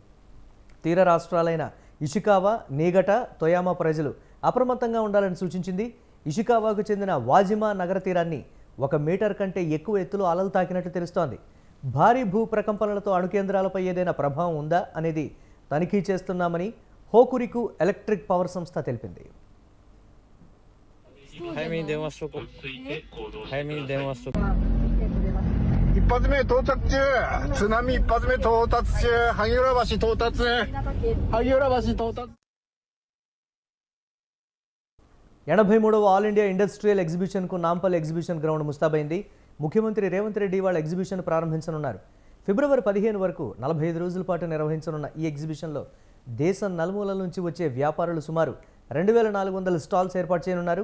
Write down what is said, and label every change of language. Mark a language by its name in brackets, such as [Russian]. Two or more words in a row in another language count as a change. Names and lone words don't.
[Telugu] తీర రాష్ట్రాలైన ఇషికావా, నీగట, తొయామా ప్రజలు అప్రమత్తంగా ఉండాలని సూచించింది. ఇషికావాకు చెందిన వాజిమా నగర తీరాన్ని 1 మీటర్ కంటే ఎక్కువ ఎత్తులో అలలు తాకినట్లు తెలుస్తోంది. భారీ భూ ప్రకంపనలతో అణుకేంద్రాలపై ఏదైనా ప్రభావం ఉందా అనేది తనిఖీ చేస్తున్నామని హోకురికు ఎలక్ట్రిక్ పవర్ సంస్థ తెలిపింది. [Japanese] 早めに電話しとこう。早めに電話しとこう。一発目到着中、津波一発目到達中、萩浦橋到達、萩浦橋到達。 [Telugu] 83వ ఆల్ ఇండియా ఇండస్ట్రియల్ ఎగ్జిబిషన్కు నాంపల్ ఎగ్జిబిషన్ గ్రౌండ్ ముస్తాబైంది. ముఖ్యమంత్రి రేవంత్ రెడ్డి వాళ్ళ ఎగ్జిబిషన్ ప్రారంభించనున్నారు. ఫిబ్రవరి 15 వరకు 45 రోజుల పాటు నిర్వహించనున్న ఈ ఎగ్జిబిషన్లో దేశం నలుమూలల నుంచి వచ్చే వ్యాపారులు సుమారు 2400 స్టాల్స్ ఏర్పాటు చేయనున్నారు.